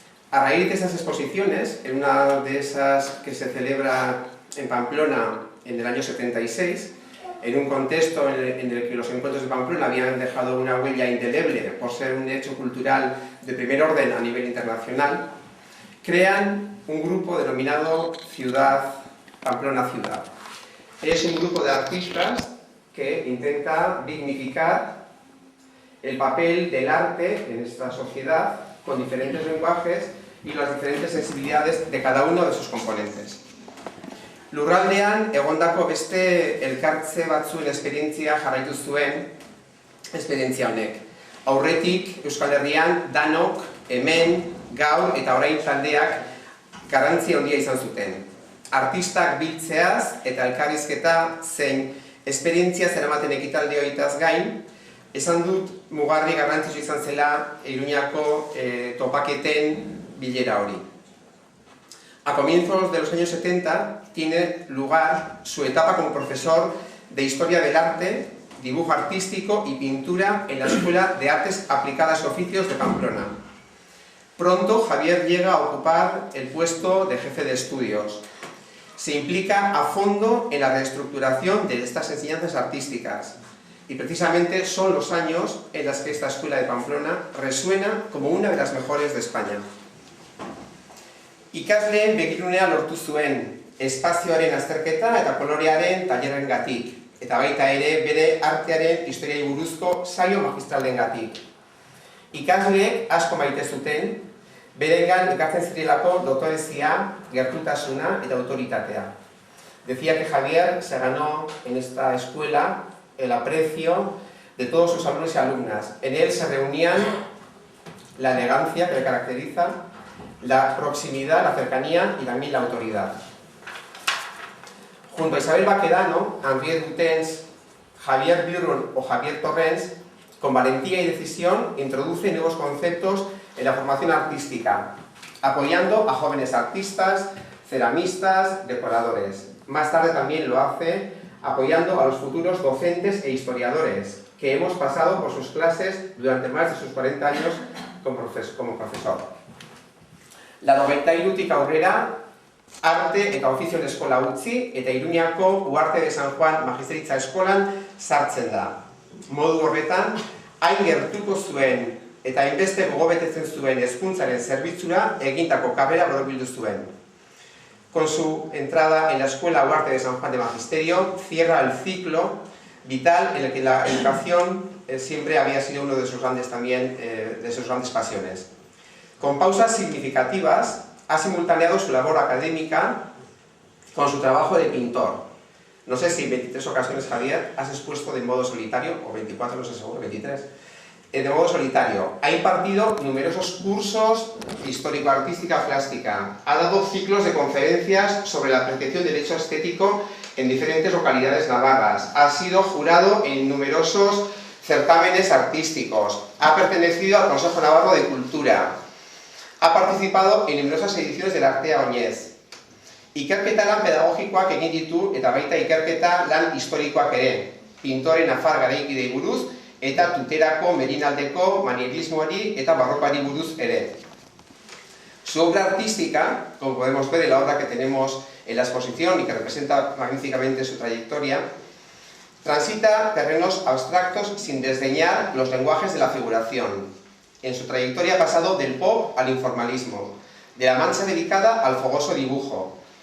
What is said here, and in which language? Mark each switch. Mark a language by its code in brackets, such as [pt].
[es] A raíz de esas exposiciones, en una de esas que se celebra en Pamplona en el año 76, en un contexto en el que los encuentros de Pamplona habían dejado una huella indeleble por ser un hecho cultural de primer orden a nivel internacional, crean un grupo denominado Pamplona Ciudad. Es un grupo de artistas que intenta dignificar el papel del arte en esta sociedad con diferentes lenguajes y las diferentes sensibilidades de cada uno de sus componentes. [eu] Lurraldean egondako beste elkartze batzuen esperientzia jarraitu zuen esperientzia honek. Aurretik Euskal Herrian danok, hemen, gaur eta orain taldeak garrantzi handia izan zuten. Artistak biltzeaz eta elkarrizketa zein esperientzia zeramaten ekitaldi horietaz gain, esan dut mugarri garrantzitsu izan zela Iruñako topaketen bilera hori. [es] A comienzos de los años 70 tiene lugar su etapa como profesor de Historia del Arte, Dibujo Artístico y Pintura en la Escuela de Artes Aplicadas y Oficios de Pamplona. Pronto Javier llega a ocupar el puesto de jefe de estudios. Se implica a fondo en la reestructuración de estas enseñanzas artísticas. Y precisamente son los años en los que esta escuela de Pamplona resuena como una de las mejores de España. [eu] Ikasleen begirunea lortu zuen, espazioaren azterketa eta kolorearen tailerrengatik, eta baita ere bere artearen historiari buruzko saio magistralengatik. Ikasleek asko maite zuten, berengan ikatzen zirelako dotorezia, gertutasuna eta autoritatea. [es] Decía que Javier se ganó en esta escuela el aprecio de todos sus alumnos y alumnas. En él se reunían la elegancia que le caracteriza, la proximidad, la cercanía y también la autoridad. Junto a Isabel Baquedano, Henriette Gutens, Javier Birrun o Javier Torrens, con valentía y decisión introduce nuevos conceptos en la formación artística, apoyando a jóvenes artistas, ceramistas, decoradores. Más tarde también lo hace apoyando a los futuros docentes e historiadores que hemos pasado por sus clases durante más de sus 40 años como profesor. [eu] Laurogeitik aurrera, arte eta ofizioen eskola utzi eta Iruñako Uarte de San Juan Magisteritza eskolan sartzen da. Modu horretan, hain gertuko zuen eta hainbeste gogobetetzen zuen hezkuntzaren zerbitzura egindako karrera borobildu zuen. [es] Con su entrada en la Escuela Uarte de San Juan de Magisterio, cierra el ciclo vital en el que la educación siempre había sido uno de sus grandes pasiones. Con pausas significativas, ha simultaneado su labor académica con su trabajo de pintor. No sé si en 23 ocasiones, Javier, has expuesto de modo solitario, o 24, no sé seguro, 23, de modo solitario. Ha impartido numerosos cursos histórico-artística plástica. Ha dado ciclos de conferencias sobre la apreciación del hecho estético en diferentes localidades navarras. Ha sido jurado en numerosos certámenes artísticos. Ha pertenecido al Consejo Navarro de Cultura. Ha participado en numerosas ediciones del Artea Oñez. [eu] Ikerketa lan pedagogikoak egin ditu eta baita ikerketa lan historikoak ere. Pintore nafar garaikidei buruz eta tuterako merinaldeko manierismoari eta barrokoari buruz ere. [es] Su obra artística, como podemos ver en la obra que tenemos en la exposición y que representa magníficamente su trayectoria, transita terrenos abstractos sin desdeñar los lenguajes de la figuración. En su trayectoria ha pasado del pop al informalismo, de la mancha dedicada al fogoso dibujo.